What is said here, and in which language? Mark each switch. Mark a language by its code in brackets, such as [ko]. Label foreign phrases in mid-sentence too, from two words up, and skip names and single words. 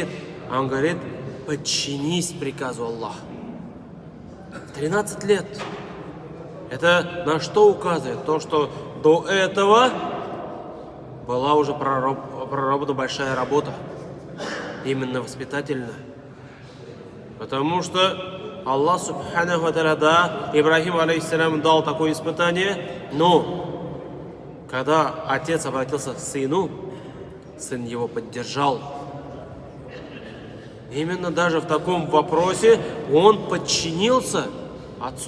[ru] А он говорит, подчинись приказу Аллаха. 13 лет. Это на что указывает? То, что до этого была уже проработана большая работа. Именно воспитательная. Потому что Аллах [ar] سبحانه وتعالى, [ru] да, Ибрахиму алейхиссалям дал такое испытание, но когда отец обратился к сыну, сын его поддержал. Именно даже в таком вопросе он подчинился отцу.